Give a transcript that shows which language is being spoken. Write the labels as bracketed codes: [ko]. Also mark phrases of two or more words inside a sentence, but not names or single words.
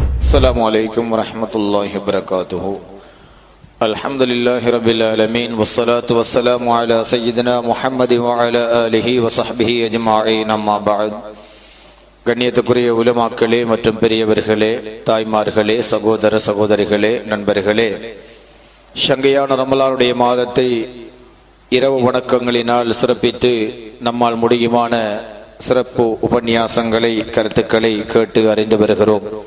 [ar] السلام عليكم ورحمة الله وبركاته. الحمد لله رب العالمين والصلاة والسلام على سيدنا محمد وعلى آله وصحبه أجمعين أما بعد. [ta] கண்ணியத்துக்குரிய உலமாக்களே மற்றும் பெரியவர்களே, தாய்மார்களே, சகோதர சகோதரிகளே, நண்பர்களே, சங்கையான ரமலானுடைய மாதத்தை இரவு வணக்கங்களினால் சிறப்பித்து நம்மால் முடியுமான சிறப்பு உபன்யாசங்களை, கருத்துக்களை கேட்டு அறிந்து வருகிறோம்.